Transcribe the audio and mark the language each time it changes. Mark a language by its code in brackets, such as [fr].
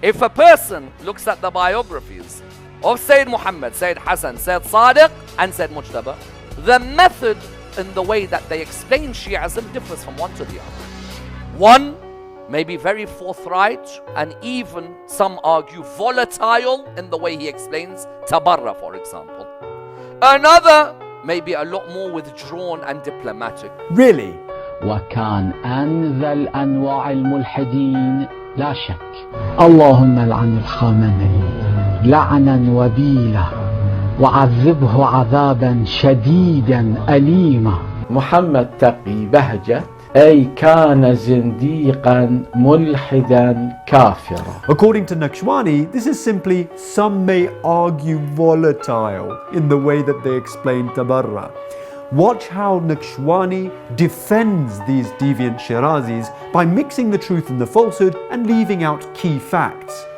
[en] If a person looks at the biographies of Sayyid Muhammad, Sayyid Hassan, Sayyid Sadiq and Sayyid Mujtaba, the method in the way that they explain Shiism differs from one to the other. One may be very forthright and even, some argue, volatile in the way he explains Tabarra, for example. Another may be a lot more withdrawn and diplomatic. Really? [ar] وكان أنذل أنواع الملحدين لا شك. اللهم لعن الخامنئي لعنا وبيلا وعذبه عذابا شديدا أليما. محمد تقي بهجت أي كان زنديقا ملحدا كافرا. [en] According to Nakshwani, this is simply, some may argue, volatile in the way that they explain Tabarra. Watch how Nakshwani defends these deviant Shirazis by mixing the truth and the falsehood and leaving out key facts.